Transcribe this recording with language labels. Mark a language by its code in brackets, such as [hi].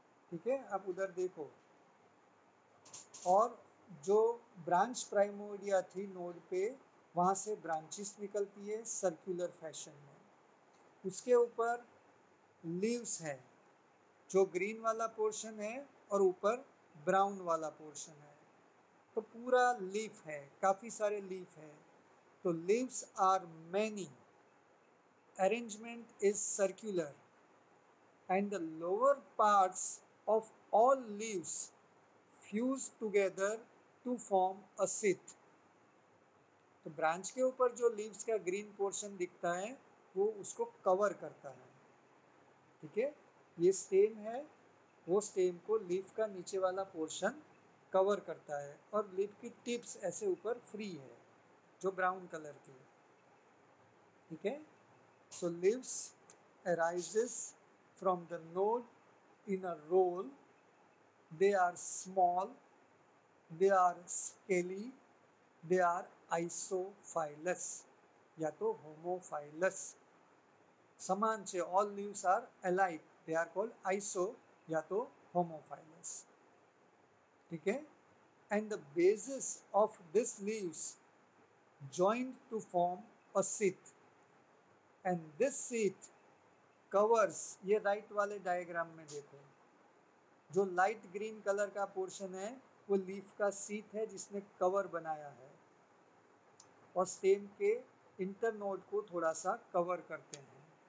[hi] ठीक है, अब उधर देखो, और जो ब्रांच प्राइमोरिया थी नोड पे, वहाँ से ब्रांचेस निकलती है सर्कुलर फैशन में। उसके ऊपर लीव्स है, जो ग्रीन वाला पोर्शन है और ऊपर ब्राउन वाला पोर्शन है, तो पूरा लीफ है, काफ़ी सारे लीफ है। [en] तो leaves are many, arrangement is circular, and the lower parts of all leaves fuse together to form a sheath. [hi] तो ब्रांच के ऊपर जो लीव्स का ग्रीन पोर्शन दिखता है वो उसको कवर करता है। ठीक है, ये स्टेम है, वो स्टेम को लीफ का नीचे वाला पोर्शन कवर करता है, और लीफ की टिप्स ऐसे ऊपर फ्री है जो ब्राउन कलर की। [en] ठीक है, so leaves arises from the node in a roll. They are small, they are scaly, they are isophilous [hi] या तो [en] homophyllous। [gu] समान छे, [en] all leaves are alike, they are called iso [hi] या तो [en] homophyllous। [hi] ठीक है, [en] and the bases of these leaves joined to form a sheath, and this sheath [hi] covers, ये right वाले डायग्राम में देखो, जो लाइट ग्रीन कलर का पोर्शन है वो लीफ का सीथ है जिसने कवर बनाया है, और स्टेम के इंटरनोड को थोड़ा सा कवर करते हैं।